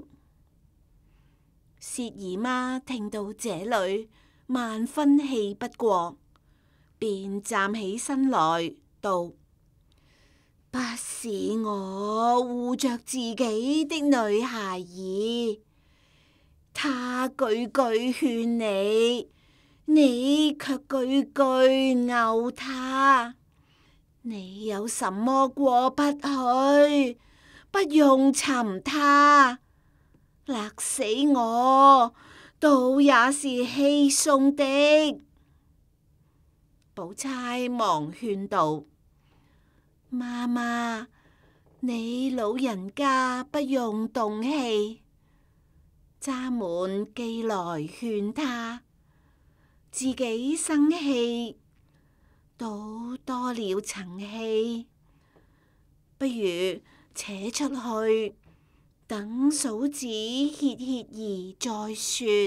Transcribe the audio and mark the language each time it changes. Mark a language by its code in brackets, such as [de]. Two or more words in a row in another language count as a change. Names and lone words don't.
[zh] 薛姨媽聽到這裡，萬分氣不過，便站起身來道：不是我護着自己的女孩兒，她句句勸你，你卻句句毆她。你有什麼過不去？不用尋她，勒死我，倒也是稀鬆的。寶釵忙勸道：媽媽，你老人家不用動氣，轧滿既來勸他，自己生氣，倒多了層氣，不如扯出去，等嫂子歇歇兒再說。